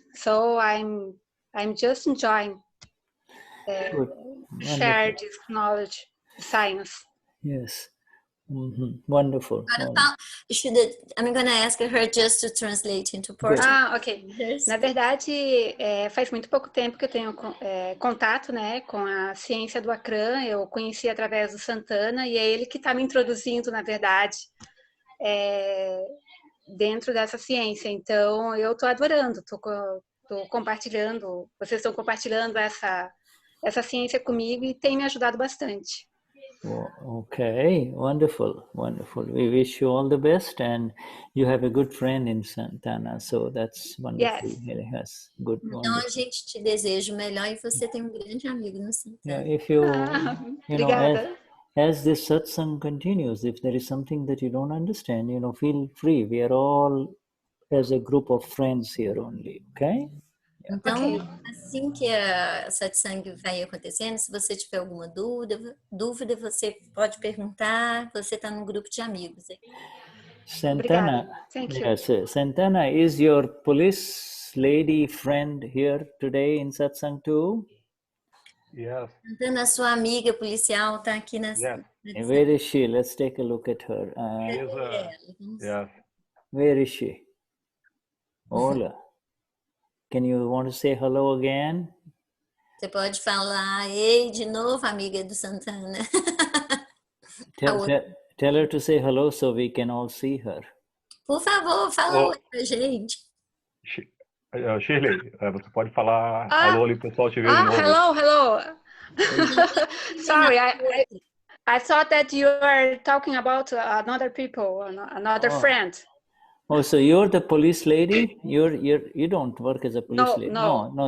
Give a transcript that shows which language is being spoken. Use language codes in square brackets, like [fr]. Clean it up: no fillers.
[en] So I'm just enjoying share this knowledge, science. Yes. Wonderful. I'm going to ask her just to translate into Portuguese. Ok. [pt] Na verdade, faz muito pouco tempo que eu tenho contato, né, com a ciência do Akram. Eu conheci através do Santana e é ele que está me introduzindo, na verdade, dentro dessa ciência. Então, eu estou adorando, estou compartilhando, vocês estão compartilhando essa ciência comigo e tem me ajudado bastante. [en] Okay, wonderful. We wish you all the best, and you have a good friend in Santana, so that's wonderful. Yes, good. [pt] Então a gente te deseja o melhor e você tem um grande amigo no Santana. [en] Yeah, if you know, as this satsang continues, if there is something that you don't understand, feel free. We are all as a group of friends here only. Okay. [pt] Então, assim que a satsang vai acontecendo, se você tiver alguma dúvida, você pode perguntar, você está num grupo de amigos. Santana, [en] Thank you. Yes, Santana, is your police lady friend here today in satsang too? Yes. [pt] Santana, sua amiga policial está aqui na... [en] Yes. Where is she? Let's take a look at her. Yes. Where is she? Hola. Can you want to say hello again? [pt] Você pode falar, ei, de novo, amiga do Santana. [en] Tell her to say hello so we can all see her. [pt] Por favor, fala oi pra gente. Shirley, você pode falar alô ali, o pessoal te vê de novo. [en] Hello. Sorry, I thought that you are talking about another people, another friend. Oh, so you're the police lady? You don't work as a police lady? No.